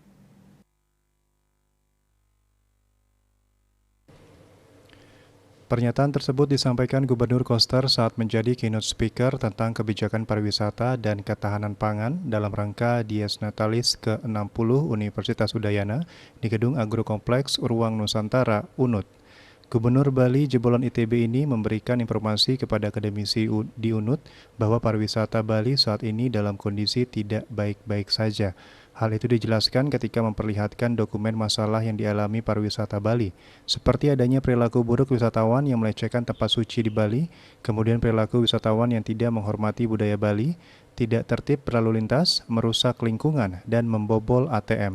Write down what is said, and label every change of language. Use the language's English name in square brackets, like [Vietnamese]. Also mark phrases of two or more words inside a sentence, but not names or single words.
[Indonesian] Pernyataan tersebut disampaikan Gubernur Koster saat menjadi [English] keynote speaker [Indonesian] tentang kebijakan pariwisata dan ketahanan pangan dalam rangka Dies Natalis ke-60 Universitas Udayana di Gedung Agrokompleks Ruang Nusantara, UNUD. Gubernur Bali jebolan ITB ini memberikan informasi kepada akademisi di UNUD bahwa pariwisata Bali saat ini dalam kondisi tidak baik-baik saja. Hal itu dijelaskan ketika memperlihatkan dokumen masalah yang dialami pariwisata Bali, seperti adanya perilaku buruk wisatawan yang melecehkan tempat suci di Bali, kemudian perilaku wisatawan yang tidak menghormati budaya Bali, tidak tertib berlalu lintas, merusak lingkungan, dan membobol ATM.